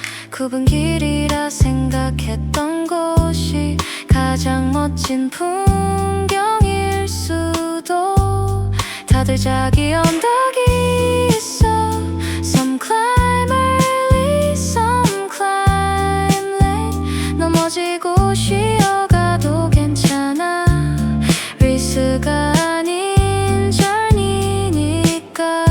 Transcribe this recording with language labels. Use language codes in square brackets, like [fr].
[ko] 굽은 길이라 생각했던 곳이 가장 멋진 풍경일 수도. 다들 자기 언덕이 있어. [en] Some climb early, some climb late. [ko] 넘어지고 쉬어가도 괜찮아. 리스가 아닌 journey니까.